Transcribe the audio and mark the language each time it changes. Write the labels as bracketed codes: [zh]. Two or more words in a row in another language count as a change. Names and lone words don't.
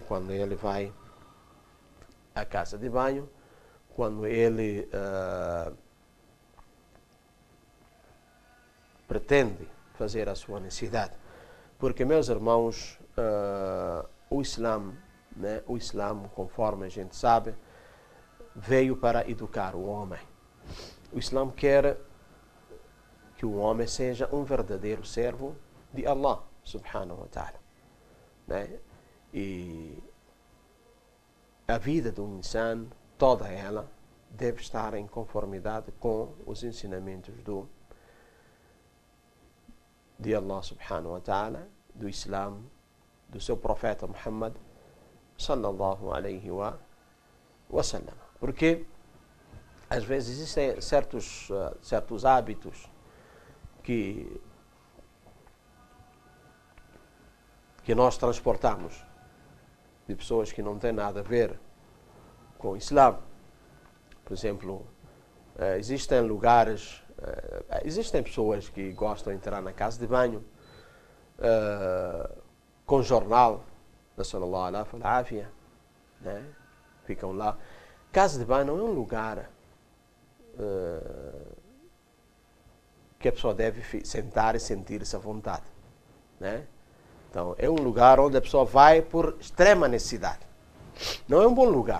[pt] Quando ele vai à casa de banho, quando ele pretende fazer a sua necessidade. Porque, meus irmãos, o Islã, né? O Islã, conforme a gente sabe, veio para educar o homem. O Islã quer que o homem seja um verdadeiro servo de Allah [ar] سبحانه وتعالى, [pt] né? E a vida do insan, toda ela, deve estar em conformidade com os ensinamentos de Allah [ar] سبحانه وتعالى, [pt] do Islã, do seu profeta Muhammad [ar] صلى الله عليه وسلم. [pt] Porque às vezes existem certos hábitos que nós transportamos de pessoas que não têm nada a ver com o Islã. Por exemplo, existem lugares, existem pessoas que gostam de entrar na casa de banho com jornal, nassallallahu alaihi wa sallam, né? Ficam lá. Casa de banho não é um lugar que a pessoa deve sentar e sentir-se à vontade, né? Então, é um lugar onde a pessoa vai por extrema necessidade. Não é um bom lugar.